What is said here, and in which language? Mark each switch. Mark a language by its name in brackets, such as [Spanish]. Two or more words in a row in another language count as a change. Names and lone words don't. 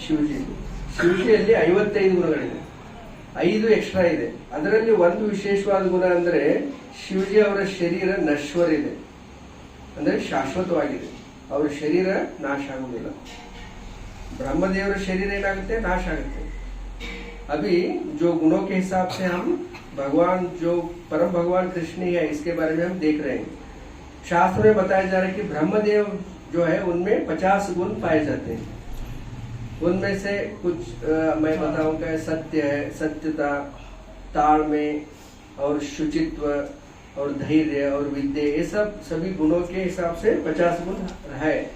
[Kannada] ಶಿವಜಿಯಲ್ಲಿ 55 ಗುಣಗಳಿದೆ. 5 ಎಕ್ಸ್ಟ್ರಾ ಇದೆ. ಅದರಲ್ಲಿ ಒಂದು ವಿಶೇಷವಾದ ಗುಣ ಅಂದ್ರೆ ಶಿವಜಿ ಅವರ ಶರೀರ ನಶ್ವರ ಇದೆ, ಅಂದ್ರೆ ಶಾಶ್ವತವಾಗಿದೆ. ಅವರ ಶರೀರ ನಾಶ ಆಗುವುದಿಲ್ಲ. ಬ್ರಹ್ಮದೇವರ ಶರೀರ ಏನಾಗುತ್ತೆ? ನಾಶ ಆಗುತ್ತೆ. [Hindi] अभी जो गुणों के हिसाब से हम भगवान जो परम भगवान कृष्ण ही है इसके बारे में हम देख रहे हैं. शास्त्र में बताया जा रहा है कि ब्रह्मदेव जो है उनमें 50 गुण पाए जाते हैं. उनमें से कुछ मैं बताऊंगा. सत्य है, सत्यता, ताड़में और शुचित्व और धैर्य और विद्या, ये सब सभी गुणों के हिसाब से 50 गुण है.